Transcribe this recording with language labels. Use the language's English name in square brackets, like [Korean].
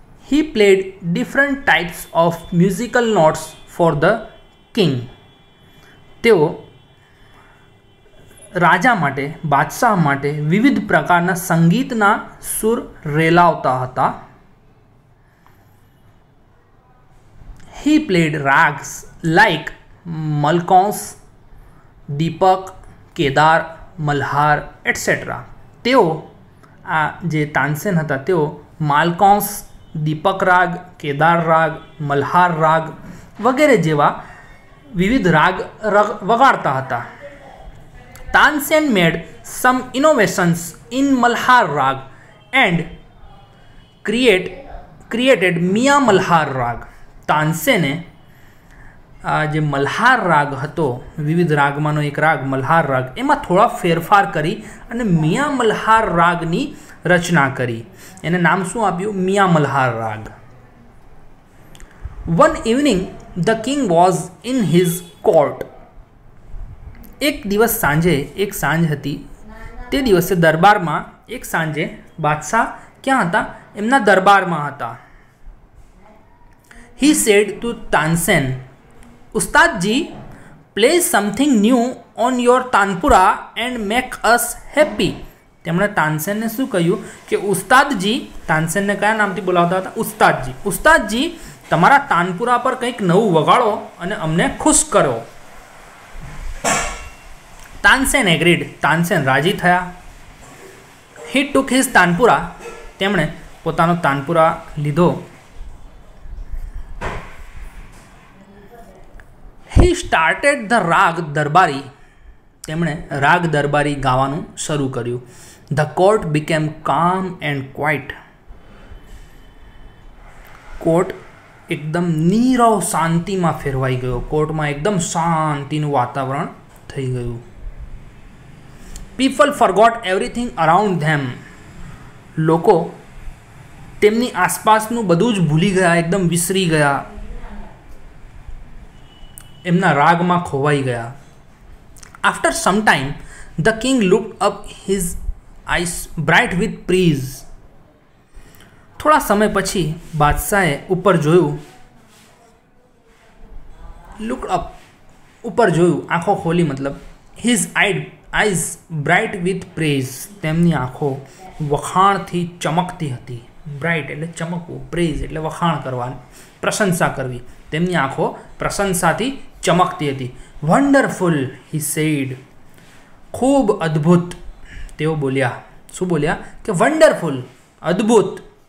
[English] He played different types of musical notes for the king. [Gujarati] તેઓ રાજા માટે, બાદશાહ માટે વિવિધ પ્રકારના સંગીતના સુર રેલાવતા હતા. [English] He played rags like Malkauns, Deepak, Kedar, Malhar etc. [Gujarati] તેઓ, આ જે તાનસેન હતા, તેઓ માલકોંસ, દીપક રાગ, કેદાર રાગ, મલ્હાર રાગ વગેરે જેવા વિવિધ રાગ વગાડતા હતા. [English] Tansen made some innovations in Malhar raga and created Miya Malhar raga. [Gujarati] તાનસેને આ જે મલ્હાર રાગ હતો, વિવિધ રાગમાંનો એક રાગ મલ્હાર રાગ, એમાં થોડા ફેરફાર કરી અને મિયા મલ્હાર રાગની રચના કરી. એને નામ શું આપ્યું? મિયા મલ્હાર રાગ. [English] One evening the king was in his court. [Gujarati] એક દિવસ સાંજે, એક સાંજ હતી, તે દિવસે દરબારમાં, એક સાંજે બાદશાહ ક્યાં હતા? એમના દરબારમાં હતા. [English] He said to Tansen, Ustadji, play something new on your tanpura and make us happy. [Gujarati] તેમણે તાનસેનને શું કહ્યું કે ઉસ્તાદજી, તાનસેનને કયા નામથી બોલાવતા હતા? ઉસ્તાદજી. ઉસ્તાદજી, તમારા તાનપુરા પર કંઈક નવું વગાડો અને અમને ખુશ કરો. [English] Tansen agreed. [Gujarati] તાનસેન રાજી થયા. [English] He took his tanpura. [Gujarati] તેમણે પોતાનો તાનપુરા લીધો. [English] He started the raga Darbari. [Gujarati] તેમણે રાગ દરબારી ગાવાનું શરૂ કર્યું. [English] The court became calm and quiet. [Gujarati] Court એકદમ નીરવ શાંતિમાં ફેરવાઈ ગયો. કોર્ટમાં એકદમ શાંતિનું વાતાવરણ થઈ ગયું. [English] People forgot everything around them. [Gujarati] લોકો તેમની આસપાસનું બધું જ ભૂલી ગયા, એકદમ વિસરી ગયા, એમના રાગમાં ખોવાઈ ગયા. [English] After some time, the king looked up, his eyes bright with praise. [Gujarati] થોડા સમય પછી બાદશાહે ઉપર જોયું. [English] Looked up, [Gujarati] ઉપર જોયું, આંખો ખોલી મતલબ. [English] His eyes bright with praise. [Gujarati] તેમની આંખો વખાણથી ચમકતી હતી. બ્રાઇટ એટલે ચમકવું, પ્રેઝ એટલે વખાણ કરવા, પ્રશંસા કરવી. તેમની આંખો પ્રશંસાથી ચમકતી હતી. [English] Wonderful, he said. [Gujarati] ખૂબ અદ્ભુત, તેઓ બોલ્યા. શું બોલ્યા? કે વન્ડરફુલ, અદ્ભુત.